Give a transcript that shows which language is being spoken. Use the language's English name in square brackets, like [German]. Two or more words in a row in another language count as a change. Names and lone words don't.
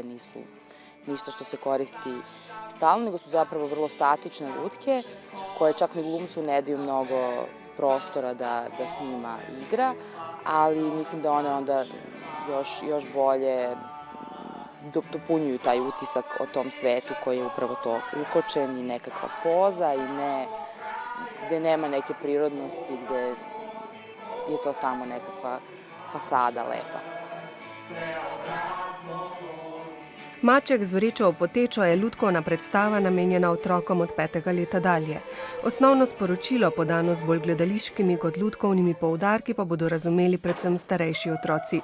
[Serbian] nisu ništa što se koristi stalno, nego su zapravo vrlo statične lutke koje čak ni glumcu ne daju mnogo prostora da s njima igra, ali mislim da one onda još bolje dopunjuju taj utisak o tom svetu koji je upravo to ukočen i nekakva poza i gde nema neke prirodnosti, gde je to samo nekakva fasada lepa. [Slovenian] Maček z vrečo v potečo je lutkovna predstava namenjena otrokom od 5. leta dalje. Osnovno sporočilo, podano z bolj gledališkimi kot lutkovnimi poudarki, pa bodo razumeli predvsem starejši otroci.